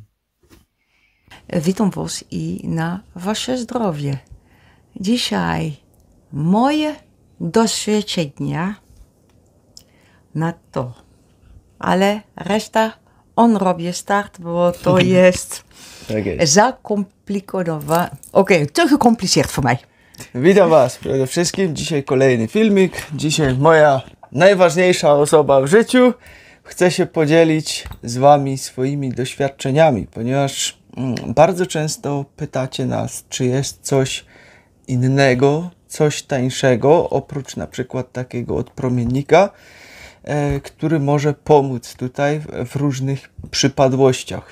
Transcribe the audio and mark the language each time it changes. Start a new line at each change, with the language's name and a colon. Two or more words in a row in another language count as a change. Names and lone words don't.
Polish: Witam was i na wasze zdrowie. Dzisiaj moje doświadczenia na to. Ale reszta on robi start, bo to jest zacomplicowane.
Dutch: Oké, te gecompliceerd voor mij.
Polish: Witam was przede wszystkim. Dzisiaj kolejny filmik. Dzisiaj moja najważniejsza osoba w życiu chce się podzielić z wami swoimi doświadczeniami, ponieważ bardzo często pytacie nas, czy jest coś innego, coś tańszego, oprócz na przykład takiego odpromiennika, który może pomóc tutaj w różnych przypadłościach.